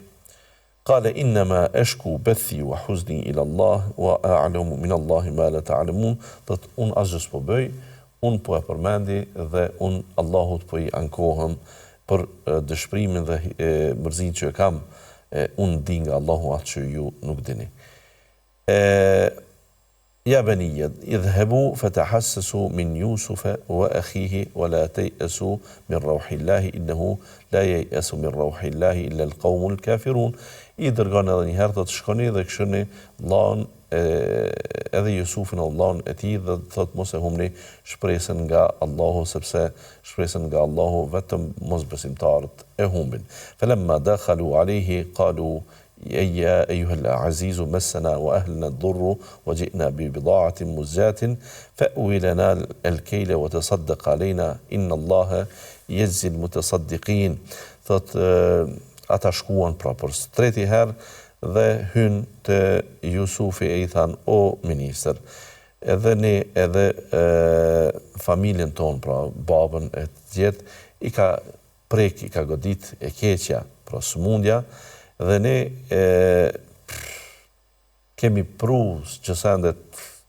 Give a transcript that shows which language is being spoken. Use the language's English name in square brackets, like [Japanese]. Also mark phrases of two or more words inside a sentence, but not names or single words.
[Arabic] قال إنما أشكو بثي وحزني إلى الله وأعلم من الله ما لا تعلمون. [Albanian] Thot un asgjë s'po bëj, un po e përmendi dhe un Allahut po i ankohem për dëshpërimin dhe mërzinë që kam, un di nga Allahu atë që ju nuk dini. [Arabic] يا بني اذهبوا فتحسسوا من يوسف وأخيه ولا تيأسوا من روح الله إنه لا ييأس من روح الله إلا القوم الكافرون. [Albanian] I dërgon edhe një herë të shkoni dhe këshoni vllain edhe Jusufin vllain e tij dhe thot mos e humni shpresën nga Allahu, sepse shpresën nga Allahu vetëm mosbesimtarët e humbin. [Arabic] فلما دخلوا عليه قالوا يا أيها العزيز مسنا وأهلنا الضر وجئنا ببضاعة مزجاة فأوي لنا الكيل وتصدق علينا إن الله يجزي المتصدقين. [Albanian] Thot ata shkuan pra për treti herë dhe hyn te Jusufi e i than o ministër, edhe ne edhe familjen ton, pra babën e tjetë, i ka prek, i ka godit e keqja, pra sëmundja, dhe ne kemi pru që sendet